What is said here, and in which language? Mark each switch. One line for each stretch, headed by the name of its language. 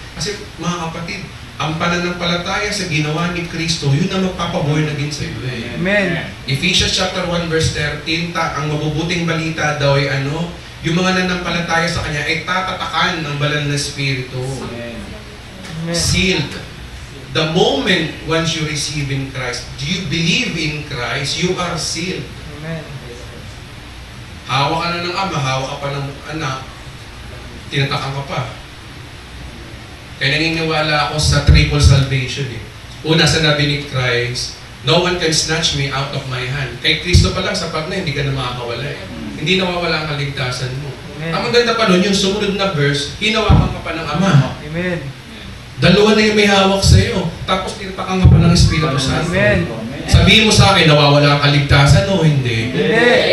Filipino: Kasi mga kapatid, ang pananampalataya sa ginawa ni Kristo, yun ang magpapaborn again sa iyo eh. Amen. Ephesians chapter 1 verse 13, ang mabubuting balita daw ay yung mga nanampalataya sa Kanya ay tatatakan ng banal na Espiritu. Amen.
English: Sealed. The moment once you receive in Christ, do you believe in Christ, you are sealed. Amen.
Filipino: Hawak ka na ng ama, hawak ka pa ng anak, tinatakan ka pa. Kaya naniniwala ako sa triple salvation eh. Una, sinabi ni Christ,
English: no one can snatch me out of my hand.
Filipino: Kay Kristo pa lang, sapat na, hindi ka na makakawala eh. Hindi nawawala ang kaligtasan mo. Amen. Ang maganda pa nun, yung sumunod na verse, hinawakan ka pa ng Ama. Amen. Dalawa na yung may hawak sa iyo. Tapos tinatakan ka pa ng Espiritu Santo. Amen. Sabihin mo sa akin, nawawala ang kaligtasan o hindi? Hindi.